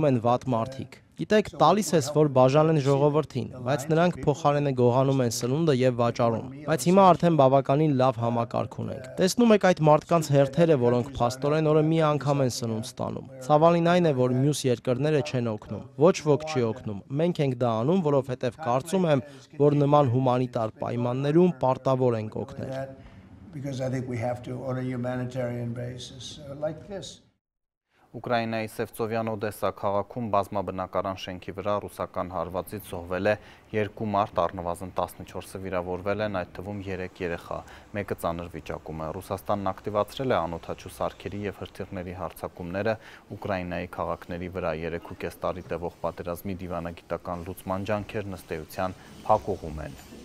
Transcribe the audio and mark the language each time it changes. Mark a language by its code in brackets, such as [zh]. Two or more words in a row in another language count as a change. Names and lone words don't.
[hy] են վատ մարդիկ։ Գիտեք, տալիս ես, որ բաժանեն ժողովրդին, բայց նրանք փոխարենը գողանում են սնունդը եւ վաճառում։ Բայց հիմա արդեն բավականին լավ համակարգ ունենք։ Տեսնում եք այդ մարդկանց հերթերը, որոնք փաստորեն օրը մի անգամ են սնունդ ստանում։ Ցավալին այն է, որ մյուս երկրները չեն օգնում։ Ոչ ոք չի օգնում։ Մենք ենք դա անում, որովհետեւ կարծում եմ, որ նման հումանիտար պայմաններում պարտավոր ենք օգնել։ [en] Because I think we have to on a humanitarian basis like this. [hy] Ուկրաինայի Սևծովյան Օդեսա քաղաքում բազմաբնակարան շենքի վրա ռուսական հարվածից զոհվել է 2 մարդ, առնվազն 14-ը վիրավորվել են, այդ թվում 3 երեխա, մեկը ծանր վիճակում է։ Ռուսաստանն ակտիվացրել է անօդաչու սարքերի և հրթիռների հարձակումները Ուկրաինայի քաղաքների վրա 3.5 տարի տևող պատերազմի դիվանագիտական լուծման ջանքերն ըստ էության փակուղում են։